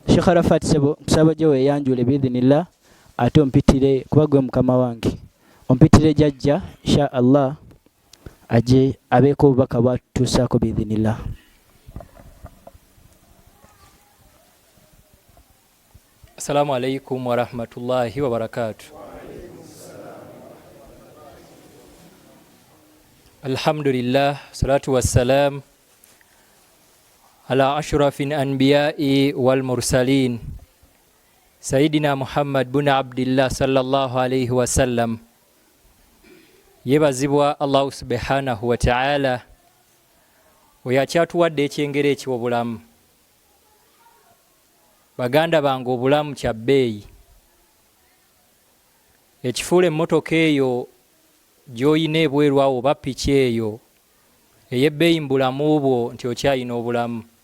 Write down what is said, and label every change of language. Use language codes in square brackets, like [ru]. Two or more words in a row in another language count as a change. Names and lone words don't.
[lg] Sheikh Arafat nsaba gye weeyanjule biidhinillah ate ompitire kuba gwe mukama wange ompitire jajja [ar] إن شاء الله [lg] aje abeeko obubaka bwatuusaako biidhinillah. [ar] السلام عليكم ورحمة الله وبركاته. الحمد لله، الصلاة والسلام على أشرف الأنبياء والمرسلين سيدنا محمد بن عبد الله صلى الله عليه وسلم. [lg] Yebazibwa Allah [ar] سبحانه وتعالى [lg] oyakyatuwadde ekyengero eky'obulamu. Baganda bange obulamu kya bbeeyi. Ekifuula emmotoka eyo gy'oyina ebweru awo oba piki eyo ey'ebbeeyi mu bulamu bwo nti okyayina obulamu.